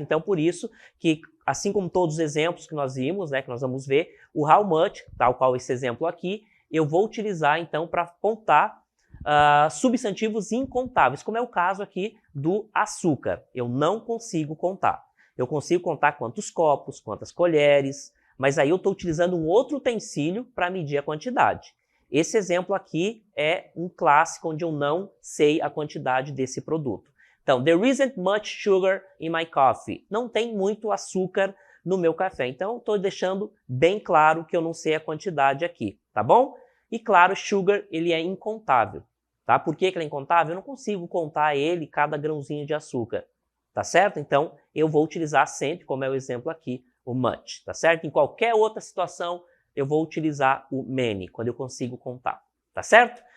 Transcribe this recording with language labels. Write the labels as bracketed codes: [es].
[pt] Então, por isso que, assim como todos os exemplos que nós vimos, né, que nós vamos ver, o how much, tal qual esse exemplo aqui, eu vou utilizar, então, para contar substantivos incontáveis, como é o caso aqui do açúcar. Eu não consigo contar. Eu consigo contar quantos copos, quantas colheres, mas aí eu estou utilizando um outro utensílio para medir a quantidade. Esse exemplo aqui é um clássico onde eu não sei a quantidade desse produto. Então, [en] there isn't much sugar in my coffee. [pt] Não tem muito açúcar no meu café. Então, estou deixando bem claro que eu não sei a quantidade aqui, tá bom? E claro, sugar, ele é incontável. Tá? Por que ele é incontável? Eu não consigo contar ele cada grãozinho de açúcar, tá certo? Então, eu vou utilizar sempre, como é o exemplo aqui, o much, tá certo? Em qualquer outra situação, eu vou utilizar o many, quando eu consigo contar, tá certo?